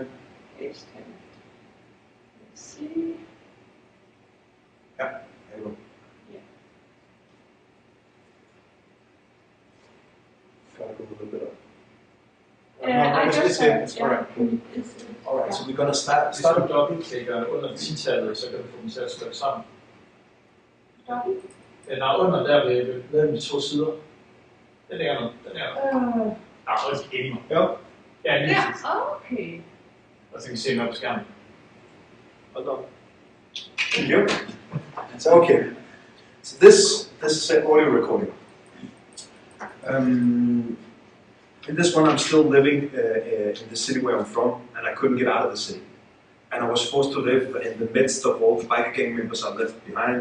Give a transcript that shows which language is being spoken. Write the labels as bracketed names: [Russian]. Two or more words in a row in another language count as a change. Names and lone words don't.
[English] Page 10. Let's see. Yeah, there you go. Yeah. Gotta go a little bit up. I just said, it's all right. Cool. All right, so we're gonna start. [Danish] Hvis du dobbeltklikker under 10-tallet, så kan du få dem til at skrive sammen. Dobbelt? Den er under der ved de 2 sider. Den er der. Den er der. Så er det ikke Ja. Ja, lige præcis. Okay. Og så kan vi se noget på skærmen. [English] Hold on. Thank you. So okay. So this is an audio recording. In this one, I'm still living in the city where I'm from, and I couldn't get out of the city. And I was forced to live in the midst of all the biker gang members I left behind.